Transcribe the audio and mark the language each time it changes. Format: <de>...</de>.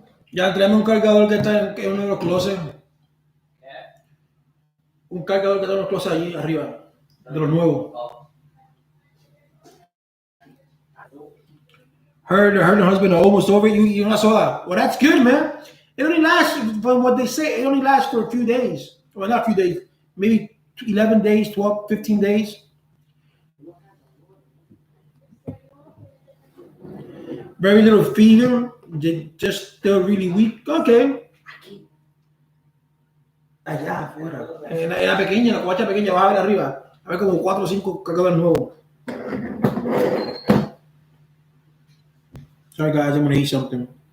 <es>Ya tráeme un cargador que está en uno de los closets. Un cargador que está en los closets allí arriba. De los nuevos.</es> <en>Her and her husband are almost over. You not saw that. Well, that's good, man. It only lasts, from what they say, it only lasts for a few days. Well, not a few days. Maybe 11 days, 12, 15 days. Very little fever. Just still really weak. Okay.</en> <es>Allá afuera. En la pequeña, la covacha pequeña, vas a ver arriba. A ver como 4 o 5 cargadores nuevos.</es> <en>Sorry, guys, I'm going to eat something.</en>